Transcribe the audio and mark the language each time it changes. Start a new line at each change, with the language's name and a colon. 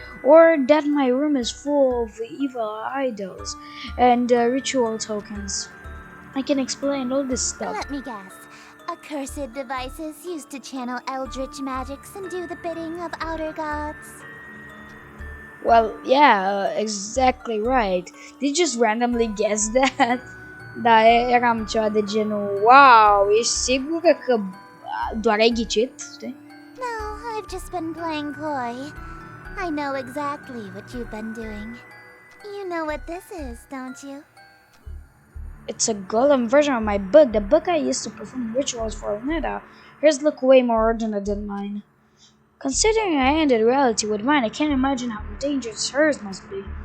English: Or that my room is full of evil idols and ritual tokens? I can explain all this stuff. Let me guess. Accursed devices used to channel eldritch magics and do the bidding of outer gods. Well, yeah, exactly right. Did you just randomly guess that?
Romanian: Da, eram ceva de genul, wow, ești sigură că doar ai ghicit? Știi?
English: No, I've just been playing coy. I know exactly what you've been doing. You know what this is, don't you? It's a golden version of my book, the book I used to perform rituals for Neda. Hers look way more ordinary than mine. Considering I ended reality with mine, I can't imagine how dangerous hers must be.